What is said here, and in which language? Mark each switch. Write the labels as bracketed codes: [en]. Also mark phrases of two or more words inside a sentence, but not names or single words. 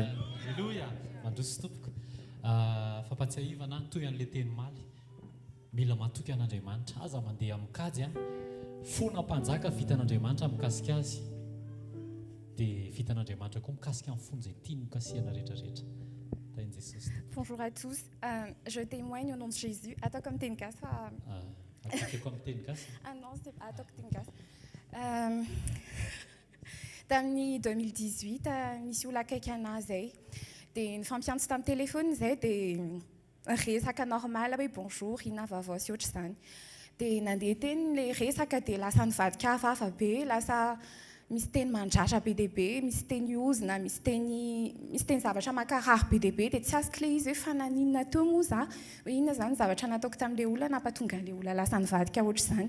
[mg] Alleluia, mandroso tompoko. Fampatsiahivana toy an'ilay teny maly mila matoky an'Andriamanitra aza mandeha amin'ny kajy fona mpanjaka vitan'Andriamanitra mikasika azy dia vitan'Andriamanitra koa mikasika amin'ny fony izay tiany mokasihana rehetrarehetra. [fr] Bonjour à tous, je témoigne au nom de Jésus. Attends comme dintin-kazo. Non, c'est pas attends dintin-kazo. [mg] Tamin'ny 2018 misy olona akaiky anahy zay dia nifampiantso tamin'ny telefôny zay dia resaka normal hoe bonjour ina vaovao sy ohatr'izany dia nandeha teny le resaka dia lasa nivadika hafahafa be, lasa misy teny mandratra be dia be, misy teny ozina, misy teny zavatra mankarary be dia be dia tsy azoko le izy hoe fananinona teo moa za hoe inona zany zavatra nataoko tamin'ilay olona nampatonga an'ilay olona lasa nivadika ohatr'izany.